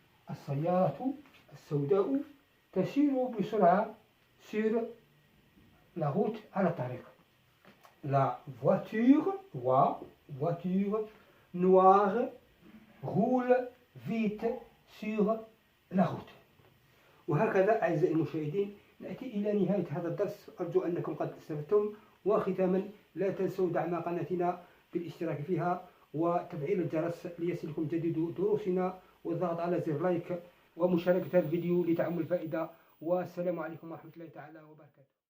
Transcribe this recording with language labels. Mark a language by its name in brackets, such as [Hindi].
[Arabic] السيارة السوداء تسير بسرعة [French] sur la route [Arabic] على الطريق. [French] La voiture noire roule vite sur la route. [Arabic] وهكذا أعزائي المشاهدين نأتي إلى نهاية هذا الدرس. أرجو أنكم قد استفدتم. وختاما لا تنسوا دعم قناتنا بالاشتراك فيها وتفعيل الجرس ليصلكم جديد دروسنا والضغط على زر لايك ومشاركة الفيديو لتعم الفائدة. والسلام عليكم ورحمة الله تعالى وبركاته.